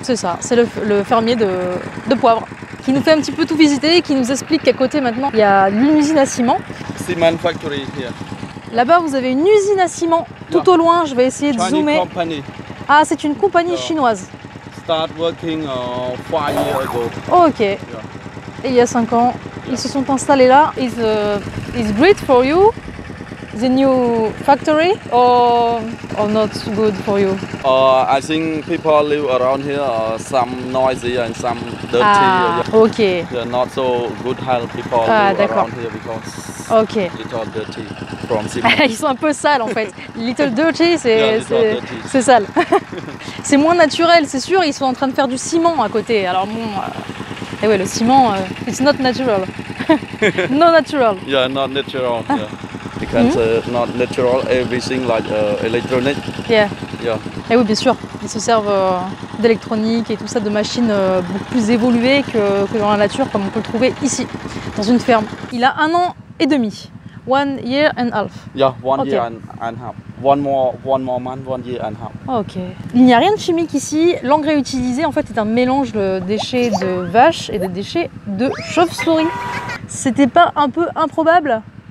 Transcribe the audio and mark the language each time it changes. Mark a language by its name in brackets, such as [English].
[French] C'est ça, c'est le fermier de poivre qui nous fait un petit peu tout visiter et qui nous explique qu'à côté maintenant il y a une usine à ciment. [English] Cement factory here. [French] Là-bas vous avez une usine à ciment tout au loin, je vais essayer de zoomer. [English] Company. [French] Ah, c'est une compagnie chinoise. [English] Start working 5 years ago. Oh, ok. [French] Et il y a 5 ans, ils se sont installés là. [English] Is great for you? The new factory or not good for you? I think people live around here some noisy and some dirty. Ah, ok. They're not so good health people live around here because ok. little dirty from cement. [French] Ils sont un peu sales en fait. [English] Little dirty, Yeah, [French] c'est sale. C'est moins naturel, c'est sûr. Ils sont en train de faire du ciment à côté. Alors bon, et ouais, le ciment, [English] it's not natural. No natural. Yeah, not natural. Yeah. Because not natural, everything like electronic. Yeah. Yeah. [French] Et oui, bien sûr, ils se servent d'électronique et tout ça, de machines beaucoup plus évoluées que dans la nature, comme on peut le trouver ici, dans une ferme. Il a 1 an et demi. [English] 1 year and half. Yeah, 1 Okay. year and half. One more month, 1 year and half. Ok. [French] Il n'y a rien de chimique ici. L'engrais utilisé en fait est un mélange de déchets de vaches et de déchets de chauve-souris. C'était pas un peu improbable?